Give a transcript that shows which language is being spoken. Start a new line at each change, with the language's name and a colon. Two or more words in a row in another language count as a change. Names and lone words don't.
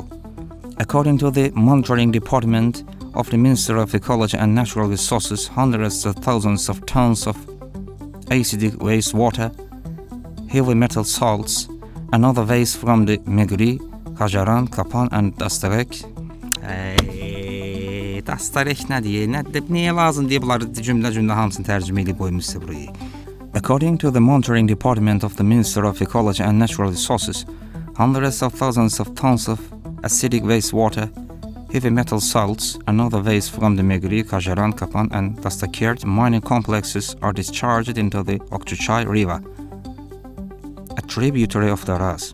English: According to the Monitoring Department of the Ministry of Ecology and Natural Resources, hundreds of thousands of tons of acidic wastewater, heavy metal salts, and other waste from the Megri, Kajaran, Kapan, and Dastarek.
Azerbaijani: Dastarek nə deyir? Niyə lazım deyə bunları cümlə hamısını tərcümə edib qoymuşsa buraya.
English: According to the Monitoring Department of the Ministry of Ecology and Natural Resources, hundreds of thousands of tons of acidic wastewater, heavy metal salts and other waste from the Megri, Kajaran, Kapan and Dastakert mining complexes are discharged into the Okçuçay River, a tributary of the Aras.